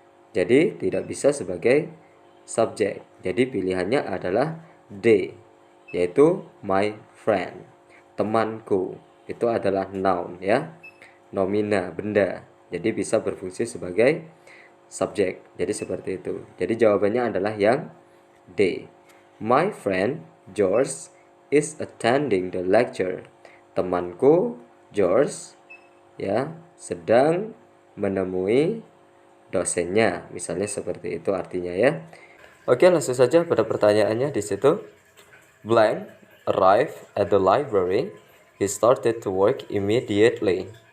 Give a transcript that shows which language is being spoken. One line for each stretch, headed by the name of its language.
Indonesian: Jadi tidak bisa sebagai subjek. Jadi pilihannya adalah D, yaitu my friend, temanku. Itu adalah noun, ya, nomina, benda. Jadi bisa berfungsi sebagai subjek. Jadi seperti itu. Jadi jawabannya adalah yang D.
English: My friend George is attending the lecture.
Indonesian: Temanku George, ya, sedang menemui dosennya. Misalnya seperti itu artinya, ya. Oke, langsung saja pada pertanyaannya di situ.
English: Blank arrived at the library. He started to work immediately.